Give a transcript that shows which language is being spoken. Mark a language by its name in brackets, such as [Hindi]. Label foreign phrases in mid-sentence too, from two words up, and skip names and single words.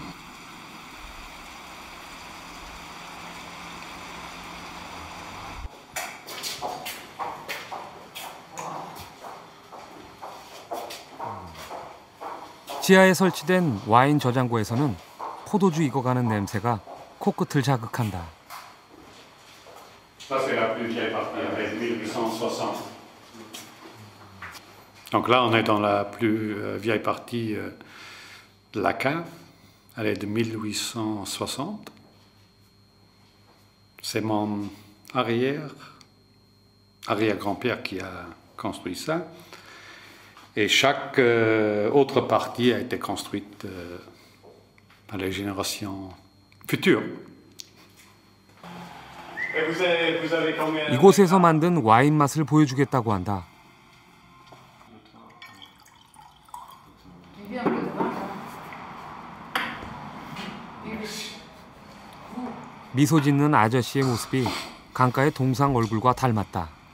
[Korean] 지하에 설치된 와인 저장고에서는 포도주 익어가는 냄새가 코끝을 자극한다. [French] Donc là, on est dans la plus vieille partie de la cave. Elle est de 1860. C'est mon arrière-grand-père qui a construit ça. Et chaque autre partie a été construite par les générations futures. [Korean] 이곳에서 만든 와인 맛을 보여주겠다고 한다. 미소 짓는 아저씨의 모습이 강가의 동상 얼굴과 닮았다.